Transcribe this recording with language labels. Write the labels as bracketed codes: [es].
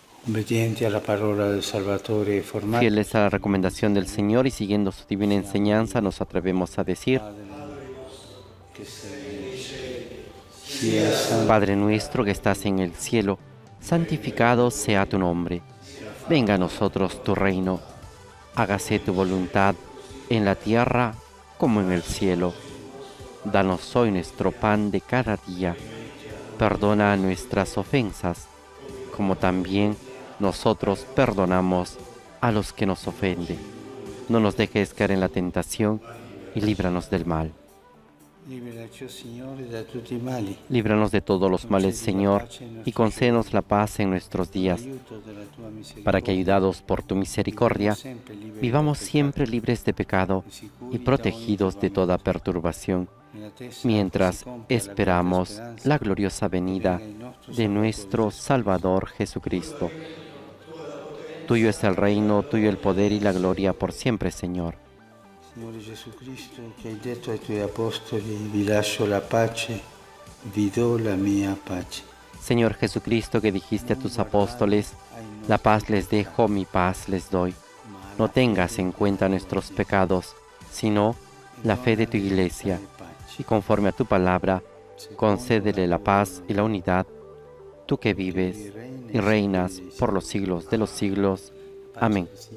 [it] Obbedienti alla parola del Salvatore e formati [es] Fieles a la recomendación del Señor y siguiendo su divina enseñanza, nos atrevemos a decir: [it] sia santo [es] Padre nuestro que estás en el cielo, santificado sea tu nombre. Venga a nosotros tu reino. Hágase tu voluntad en la tierra como en el cielo. Danos hoy nuestro pan de cada día. Perdona nuestras ofensas, como también nosotros perdonamos a los que nos ofenden. No nos dejes caer en la tentación y líbranos del mal. [it] Liberaci, Signore, da tutti i mali. [es] Líbranos de todos los males, Señor, y concédenos la paz en nuestros días, para que, ayudados por tu misericordia, vivamos siempre libres de pecado y protegidos de toda perturbación, mientras esperamos la gloriosa venida de nuestro Salvador Jesucristo. Tuyo es el reino, tuyo el poder y la gloria por siempre, Señor. [it] Signore Gesù Cristo, che hai detto ai tuoi apostoli, vi lascio la pace, vi do la mia pace. [es] Señor Jesucristo, que dijiste a tus apóstoles, la paz les dejo, mi paz les doy. No tengas en cuenta nuestros pecados, sino la fe de tu Iglesia, y conforme a tu palabra, concédele la paz y la unidad, tú que vives y reinas por los siglos de los siglos. Amén.